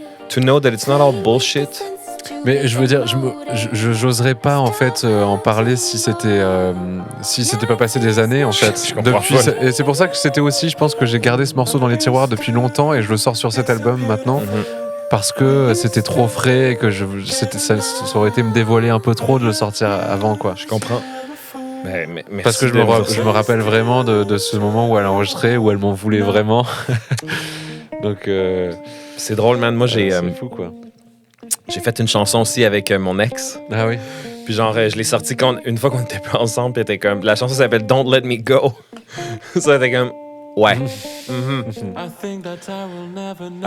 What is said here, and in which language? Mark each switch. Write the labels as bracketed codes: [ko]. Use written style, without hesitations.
[en] To know that it's not all bullshit. [fr] Mais je veux dire, j'oserais pas en fait en parler si c'était pas passé des années en fait. Je comprends pas. Et c'est pour ça que c'était aussi, je pense que j'ai gardé ce morceau dans les tiroirs depuis longtemps et je le sors sur cet album maintenant parce que c'était trop frais et que ça aurait été me dévoiler un peu trop de le sortir avant quoi. Je comprends. Mais merci Parce que je me rappelle vraiment de ce moment où elle enregistrait, où elle m'en voulait vraiment. Donc c'est drôle, man. Moi c'est fou quoi. j'ai fait une chanson aussi avec mon ex. Ah oui. Puis genre, je l'ai sortie une fois qu'on était plus ensemble. Puis elle était comme... La chanson s'appelle Don't Let Me Go. Ça était comme... Ouais. [en] I think that I will never know.